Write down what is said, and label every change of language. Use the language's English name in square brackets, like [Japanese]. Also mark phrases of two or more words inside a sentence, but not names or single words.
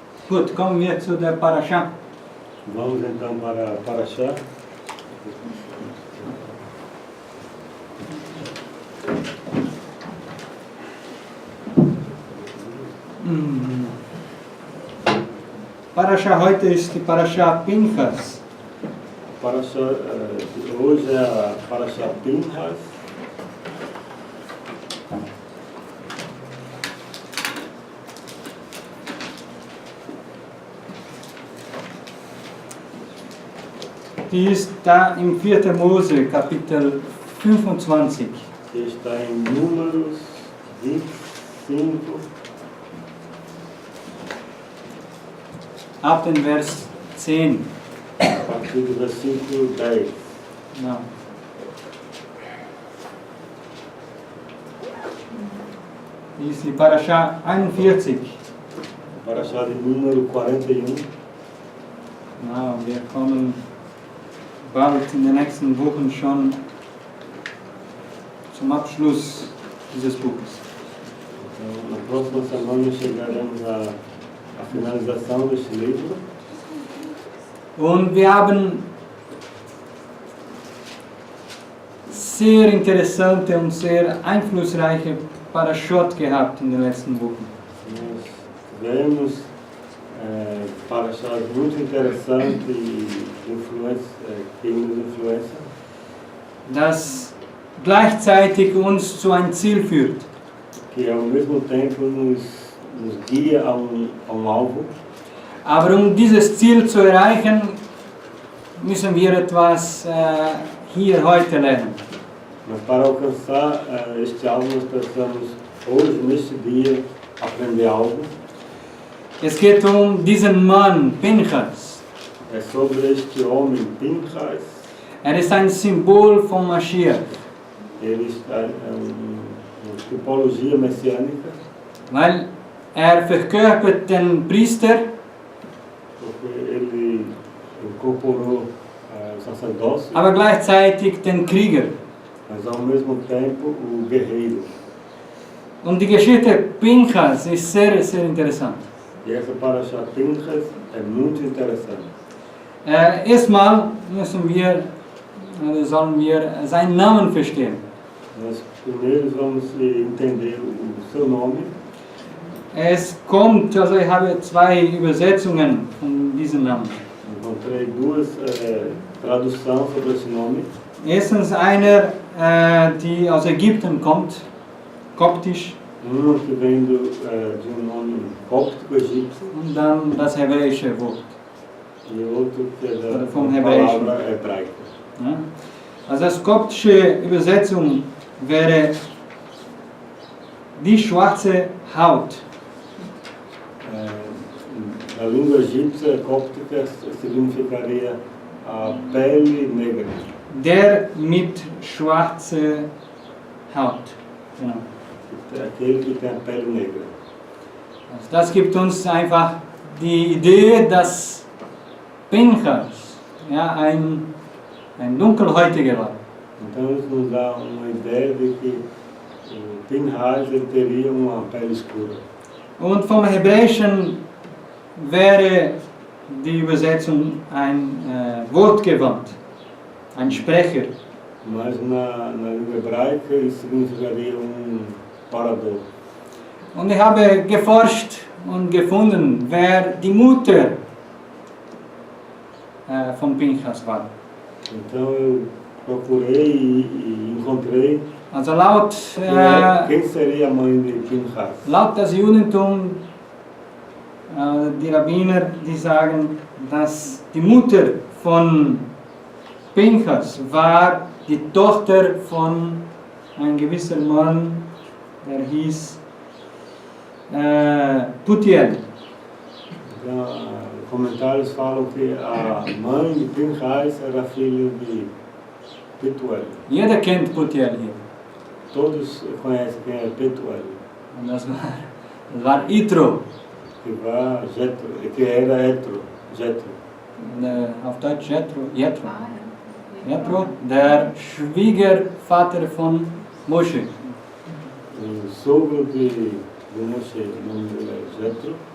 [German] Gut, kommen wir zu der Parasha. [Portuguese] Vamos então para a Parashá. [German] Parasha heute ist die Parasha Pinchas. [Portuguese] Parashá de hoje é a Parashá Pinchas. [German] Die ist da im 4. Mose, Kapitel 25. [Portuguese] Que está em Números 25, [German] Ab den Vers 10. [Portuguese] a partir do versículo 10. [German] Ja. Die ist die Parasha 41. [Portuguese] Parashá de número 41. [German] Na, wir kommen bald in den nächsten Wochen schon zum Abschluss dieses Buches. [Portuguese] Então, na próxima semana chegaremos à finalização deste livro. [German] Und wir haben sehr interessante und sehr einflussreiche Parashot gehabt in den letzten Wochen. [Portuguese] Nós tivemos parashás muito interessantes e que nos influenciam, [German] Das gleichzeitig uns zu ein Ziel führt. [Portuguese] que ao mesmo tempo nos guia a alvo. [German] Aber um dieses Ziel zu erreichen, müssen wir etwas hier heute lernen. [Portuguese] Mas para alcançar este alvo, nós precisamos hoje, neste dia, aprender algo. [German] Es geht um diesen Mann, Pinchas. [Portuguese] É sobre este homem, Pinchas. [German] Ist ein Symbol von Mashiach, [Portuguese] Ele está uma tipologia messiânica, [German] weil verkörpert den Priester, [Portuguese] porque ele incorporou o sacerdócio, [German] aber gleichzeitig den Krieger. [Portuguese] mas ao mesmo tempo o guerreiro. [German] Und die Geschichte Pinchas ist sehr, sehr interessant. [Portuguese] E essa Parashá Pinchas é muito interessante. [German] Erstmal sollen wir seinen Namen verstehen. [Portuguese] Nós primeiro vamos entender o seu nome. [German] Es kommt, also ich habe zwei Übersetzungen von diesem Namen. [Portuguese] Encontrei duas traduções sobre esse nome. [German] Erstens einer, die aus Ägypten kommt, koptisch, [Portuguese] Uma que vem de nome cóptico egípcio [German] und dann das hebräische Wort. [Portuguese] e outro que é da [German] Vom Hebräischen. [Portuguese] palavra hebraica. [German] Ja? Also das koptische Übersetzung wäre die schwarze Haut. [Portuguese] Na língua egípcia cóptica significaria a pele negra. [German] Der mit schwarzer Haut. Genau. [Portuguese] Aquele que tem a pele negra. [German] Also das gibt uns einfach die Idee, dass Pinchas ein Dunkelhäutiger war. [Portuguese] Então isso nos dá uma ideia de que o Pinchas ele teria uma pele escura. [German] Und vom Hebräischen wäre die Übersetzung ein Wortgewand, ein Sprecher. [Portuguese] Mas na língua hebraica isso significaria orador. [German] Und ich habe geforscht und gefunden, wer die Mutter von Pinchas war. [Portuguese] Então eu procurei e encontrei [German] Also laut [Portuguese] quem seria a mãe de Pinchas. [German] Laut das Judentum, die Rabbiner, die sagen, dass die Mutter von Pinchas war die Tochter von einem gewissen Mann, der hieß Putiel. [Portuguese] Então, comentários falam que a mãe de Pinchas era filha de Petuel. [German] Jeder kennt Putiel hier. [Portuguese] Todos conhecem quem é Petuel. [German] Und das war Itro. [Portuguese] Que era Jetro. [German] Auf Deutsch Jethro, der Schwiegervater von Moshe. [Portuguese] O sogro de Moshe, o nome dele é Jetro.